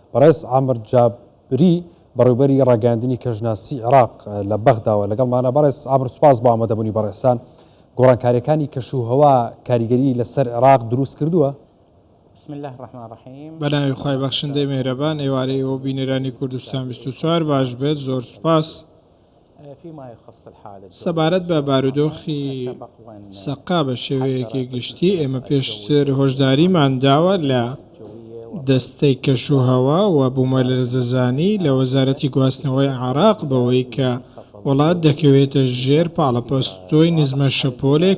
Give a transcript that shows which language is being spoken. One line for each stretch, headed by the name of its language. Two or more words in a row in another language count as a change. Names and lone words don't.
Central Kurdish: بەڕێز عامر جابری بەڕێوەبەری ڕاگەاندنی کەژناسی عێراق لە بەغداوە لەگەڵمانە. بەڕێز عامر سوپاس بۆ ئامادەبوونی بەڕێستان. گۆڕانکاریەکانی کەشوهەوا کاریگەری لەسەر عێراق دروست کردووە؟
Arabic: بسم الله الرحمن الرحیم.
Central Kurdish: بەناوی خوای بەخشندەی مێرەبان، ئێوارەی ئەوە بینەرانی کوردستان 24 باش بێت. زۆر سوپاس. سەبارەت بە بارودۆخی سەقا بە شێوەیەکی گشتی ئێمە پێشتر هۆشداریمان داوە لە دەستەی کەشوهەوا و بوومەلەرزەزانی لە وەزارەتی گواستنەوەی عێراق بەوەی کە وڵات دەکەوێتە ژێر پاڵەپەستۆی نزمە شەپۆلێک.